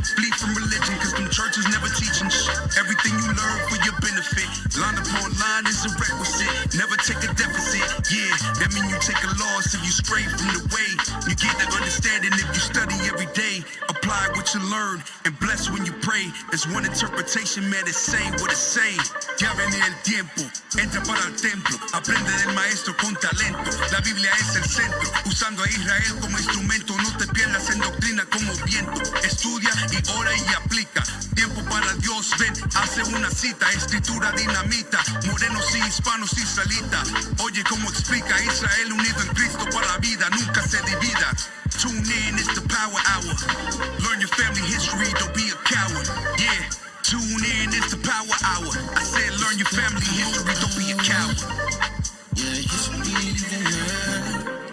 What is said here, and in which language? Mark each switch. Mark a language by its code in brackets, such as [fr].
[en] Flee from religion, cause them churches never teaching shit. Everything you learn for your benefit. Line upon line is a requisite. Never take a deficit. Yeah, that mean you take a loss if you stray from the way. You get the understanding if you study every day. Apply what you learn and bless when you pray. There's one interpretation, man, it's saying what it's saying. [es] Ya viene el tiempo, entra para el templo. Aprende del maestro con talento. La Biblia es el centro, usando a Israel como instrumento. No te pierdas en doctrina como viento. Estudia y ora y aplica. Tiempo para Dios, ven, hace una cita. Escritura dinamita, morenos y hispanos israelita. Oye cómo explica Israel unido en Cristo para la vida, nunca se divida. [en] Tune in, it's the power hour. Learn your family history, don't be a coward. Yeah, tune in, it's the power hour. I said learn your family history, don't be a coward. Yeah, you should be there.